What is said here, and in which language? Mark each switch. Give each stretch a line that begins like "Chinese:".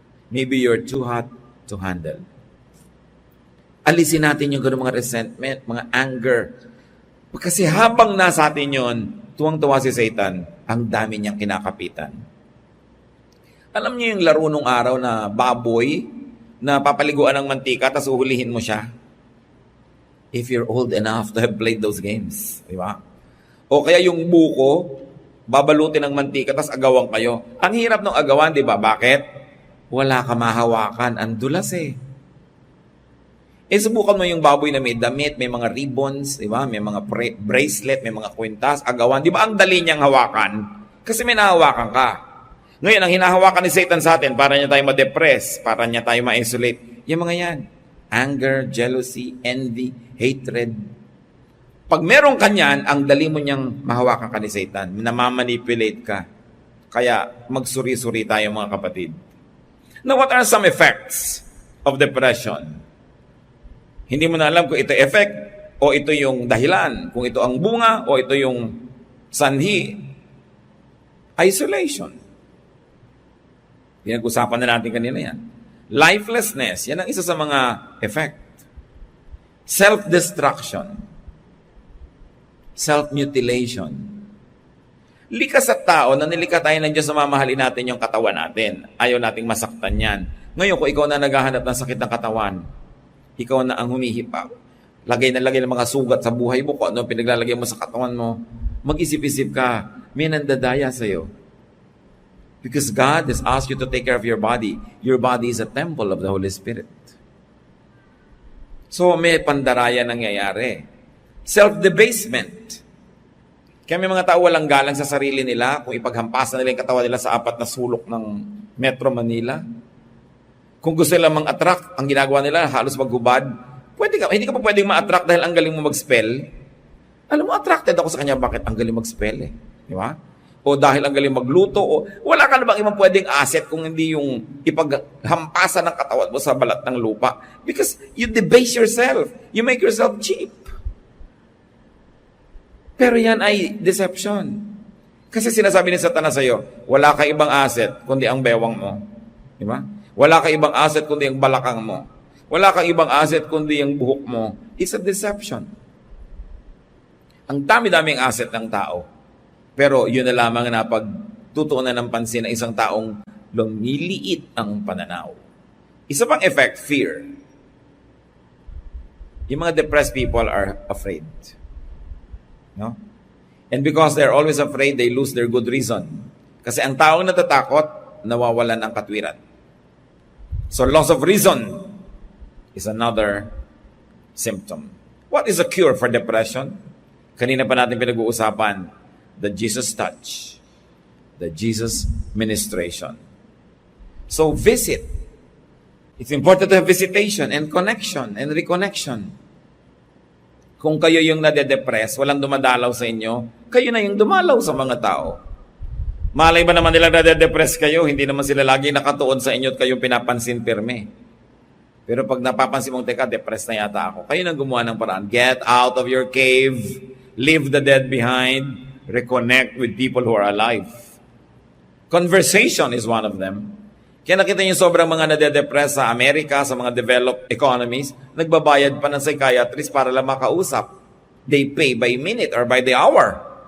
English: Maybe you're too hot to handle.
Filipino: Alisin natin yung gano'ng mga resentment, mga anger. Kasi habang nasa atin yun, tuwang-tuwa si Satan, ang dami niyang kinakapitan. Alam niyo yung laro nung araw na baboy na papaliguan ng mantika tapos uhulihin mo siya?
English: If you're old enough to have played those games.
Filipino: Di ba? O kaya yung buko, babalutin ng mantika tapos agawan kayo. Ang hirap ng agawan, di ba? Bakit? Wala ka mahawakan. Ang dulas eh. Subukan mo yung baboy na may damit, may mga ribbons, di ba? May mga bracelet, may mga kwintas, agawan. Di ba ang dali niyang hawakan? Kasi may nahawakan ka. Ngayon, ang hinahawakan ni Satan sa atin, para niya tayo ma-depress, para niya tayo ma-isolate, yung mga yan.
English: Anger, jealousy, envy, hatred.
Filipino: Pag meron ka niyan, ang dali mo niyang mahawakan ka ni Satan. Namamanipulate ka. Kaya magsuri-suri tayo mga kapatid.
English: Now, what are some effects of depression?
Filipino: Hindi mo na alam kung ito effect o ito yung dahilan. Kung ito ang bunga o ito yung sanhi. Isolation. Pinag-usapan na natin kanina yan. Lifelessness, yan ang isa sa mga effect.
English: Self-destruction. Self-mutilation.
Filipino: Likas sa tao na nilikha tayo ng Diyos na mamahalin natin yung katawan natin. Ayaw nating masaktan yan. Ngayon, kung ikaw na naghahanap ng sakit ng katawan, ikaw na ang humihipa. Lagay na lagay ng mga sugat sa buhay mo, kung ano pinaglalagay mo sa katawan mo, mag-isip-isip ka, may nandadaya sa'yo.
English: Because God has asked you to take care of your body. Your body is a temple of the Holy Spirit.
Filipino: So, may pandaraya nangyayari. Self-debasement. Kaya may mga tao walang galang sa sarili nila kung ipaghampasan nila yung katawan nila sa 4 na sulok ng Metro Manila. Kung gusto nila mang-attract, ang ginagawa nila, halos maghubad. Hindi ka pa pwedeng ma-attract dahil ang galing mo mag-spell. Alam mo, attracted ako sa kanya, bakit ang galing mag-spell eh. Di ba? O dahil ang galing magluto, o wala ka na bang ibang pwedeng asset kung hindi yung ipaghampasan ng katawan mo sa balat ng lupa?
English: Because you debase yourself. You make yourself cheap.
Filipino: Pero yan ay deception. Kasi sinasabi ni Satanas sa'yo, wala ka ibang asset kundi ang bewang mo. Di ba? Wala ka ibang asset kundi ang balakang mo. Wala kang ibang asset kundi ang buhok mo.
English: It's a deception.
Filipino: Ang dami-daming asset ng tao. Pero yun na lamang na pag tutuunan ng pansin ng isang taong lumiliit ang pananaw. Isa pang effect, fear. Yung mga
English: depressed people are afraid. No? And because they're always afraid, they lose their good reason.
Filipino: Kasi ang taong natatakot, nawawalan ang katwiran.
English: So loss of reason is another symptom. What is a cure for depression?
Filipino: Kanina pa natin pinag-uusapan,
English: the Jesus touch, the Jesus ministration. So visit. It's important to have visitation and connection and reconnection.
Filipino: Kung kayo yung nade-depress, walang dumadalaw sa inyo, kayo na yung dumalaw sa mga tao. Malay ba naman nila nade-depress kayo, hindi naman sila lagi nakatuon sa inyo at kayong pinapansin pirme. Pero pag napapansin mong, teka, depressed na yata ako, kayo nang gumawa ng paraan.
English: Get out of your cave, leave the dead behind, reconnect with people who are alive. Conversation is one of them.
Filipino: Kaya nakita niyo sobrang mga nade-depress sa Amerika, sa mga developed economies, nagbabayad pa ng psychiatrist para lang makausap.
English: They pay by minute or by the hour.